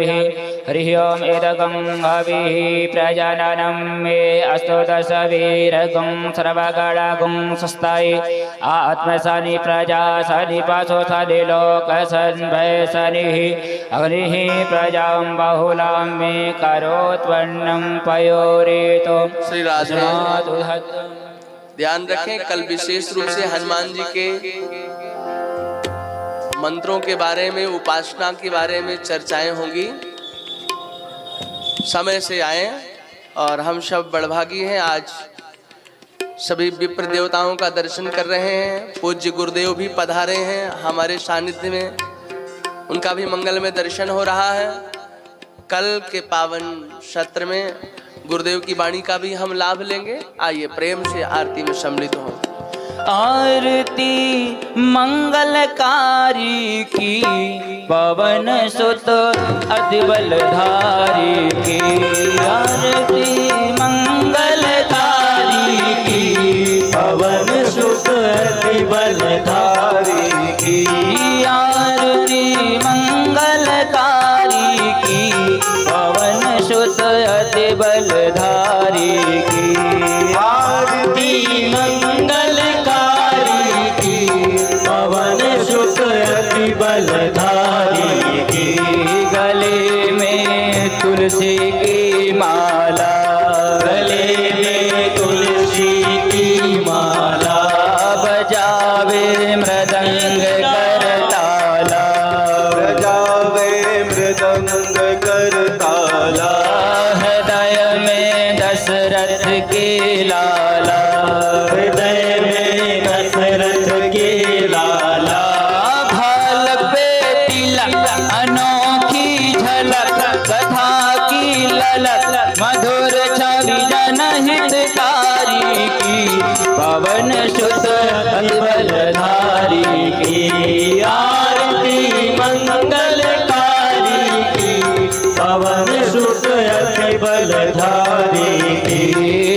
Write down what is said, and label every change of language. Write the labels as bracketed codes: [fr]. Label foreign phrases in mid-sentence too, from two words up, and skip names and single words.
[sa] हरिः ओम् एतगं हविः प्रजानानं मे अस्तु दशवीरगं सर्वगणगं स्वस्ताय आत्मसानि प्रजा सनि पाशो सनि लोकसन्भयसनिः अग्निः प्रजां बहुलां मे करोत्वन्नं पयोरेतो [hi] श्री राधे। ध्यान रखें, कल विशेष रूप से हनुमान जी के मंत्रों के बारे में, उपासना के बारे में चर्चाएं होंगी। समय से आए और हम सब बड़भागी हैं, आज सभी विप्र देवताओं का दर्शन कर रहे हैं। पूज्य गुरुदेव भी पधारे हैं हमारे सानिध्य में, उनका भी मंगलमय दर्शन हो रहा है। कल के पावन सत्र में गुरुदेव की वाणी का भी हम लाभ लेंगे। आइए प्रेम से आरती में सम्मिलित हों। आरती मंगलकारी की पवन सुत अति बलधारी की। आरती मंगलकारी की पवन सुत अति बलधारी की। आरती मंगलकारी की पवन सुत अति बलधारी की। आरती मंगलकारी की पवन सुत अति बलधारी की। गले में तुलसी की माला, गले में तुलसी की माला, बजावे मृदंग करताला, बजावे मृदंग करताला। हृदय में दशरथ के लाला, हृदय में दशरथ के लाला। भाल पे तिलक अनोखी झलक, कथा की ललक मधुर छवि जनहितकारी की। पवन सुत अति बलधारी की। आरती मंगलकारी की पवन सुत अति बलधारी की।